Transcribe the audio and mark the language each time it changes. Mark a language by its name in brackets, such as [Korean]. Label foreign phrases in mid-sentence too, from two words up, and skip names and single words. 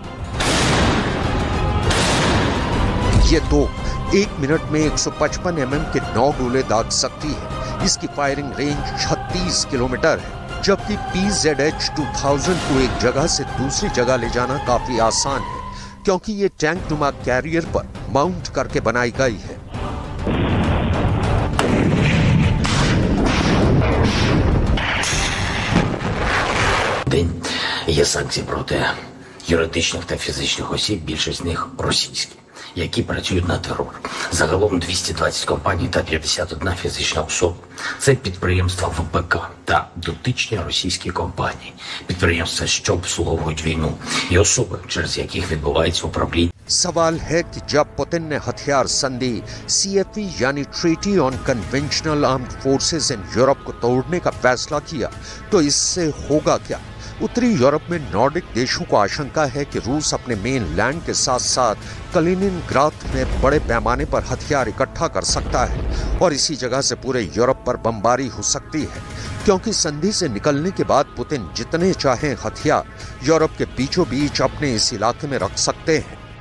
[Hindi] ये तोप 1 मिनट में 155 mm के 9 गोले दाग सकती है। इसकी फायरिंग रेंज 36 किलोमीटर है, जबकि PZH-2000 को एक जगह से दूसरी जगह ले जाना काफी आसान है, क्योंकि ये टैंक नुमा कैरियर पर माउंट करके बनाई गई है। [Ukrainian] День є санкції проти юридичних та фізичних осіб, більшість з них російські, які працюють на терор. Загалом 220 компаній та 51 фізична особа. Це підприємства ВПК та дотичні російські компанії, підприємства, що обслуговують війну, і особи, через яких відбувається управління. [Hindi] सवाल है कि जब पुतिन ने हथियार संधि CFE यानी ट्रीटी ऑन कन्वेंशनल आर्म्ड फोर्सेस इन यूरोप को तोड़ने का फैसला किया तो इससे होगा क्या? उत्तरी यूरोप में नॉर्डिक देशों को आशंका है कि रूस अपने [English] main land [Hindi] के साथ साथ कलिनिनग्राद में बड़े पैमाने पर हथियार इकट्ठा कर सकता है और इसी जगह से पूरे यूरोप पर बमबारी हो सकती है, क्योंकि संधि से निकलने के बाद पुतिन जितने चाहें हथियार यूरोप के बीचों बीच अपने इस इलाके में रख सकते हैं।